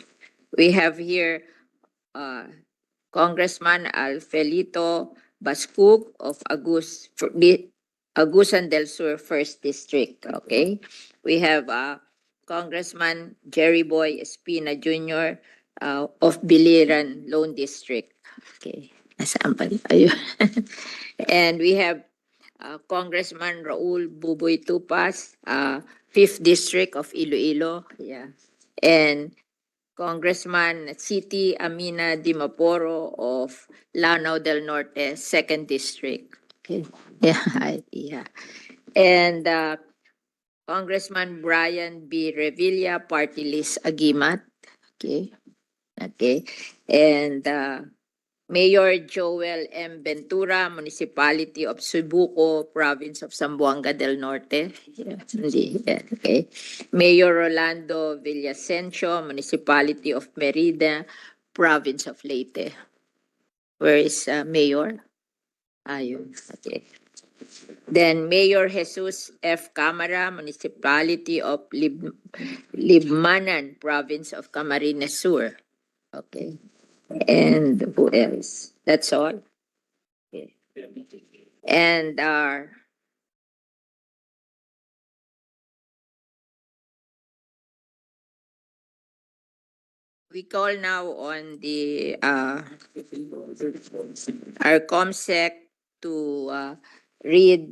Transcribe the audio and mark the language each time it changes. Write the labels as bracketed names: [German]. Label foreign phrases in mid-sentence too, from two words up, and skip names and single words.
[English] We have here uh, Congressman Alfelito Bascug of Agusan del Sur First District. Okay, we have Congressman Jerry Boy Espina Jr. Of Biliran Lone District. Okay, [Filipino] nasaan pa? [English] Ayun. And we have Congressman Raul Buboy Tupas, 5th District of Iloilo. Yeah. And Congressman City Amina Dimaporo of Lanao del Norte, 2nd District. Okay. Yeah. Yeah. And Congressman Brian B. Revilla, Party List Agimat. Okay. Okay. And Mayor Joel M. Ventura, Municipality of Subuco, Province of Zamboanga del Norte. Yeah, okay. Mayor Rolando Villasencio, Municipality of Merida, Province of Leyte. Where is Mayor? Ayun. Okay. Then Mayor Jesus F. Camara, Municipality of Libmanan, Province of Camarines Sur. Okay. And who else? That's all. Okay. And we call now on the our ComSec to read